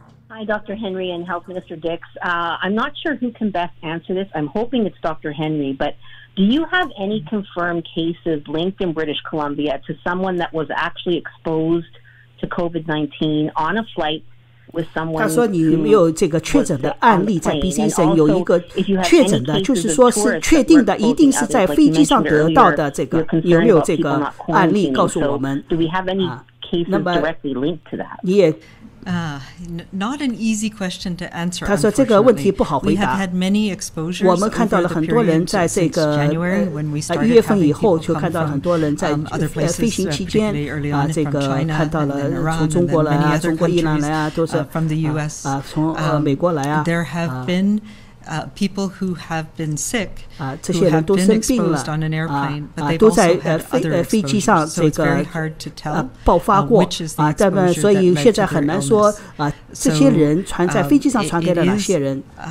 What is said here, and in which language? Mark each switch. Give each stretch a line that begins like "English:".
English: Hi, Dr. Henry and Health Minister Dix. I'm not sure who can best answer this. I'm hoping it's Dr. Henry, but do you have any confirmed cases linked in British Columbia to someone that was actually exposed to COVID-19 on a flight
Chinese: 他说你有没有这个确诊的案例在 BC 省有一个确诊的，就是说是确定的，一定是在飞机上得到的这个，有没有这个案例告诉我们？那么你也。
English: Not an easy question to answer.
Chinese: 他说这个问题不好回答。我们看到了很多人在这个1月份以后，就看到很多人在飞行期间这个看到了从中国来啊，中国伊朗来啊，都是从美国来啊。
English: There have been people who have been sick.
Chinese: 这些人都生病了都在飞机上这个爆发过所以现在很难说这些人传在飞机上传给了哪些人。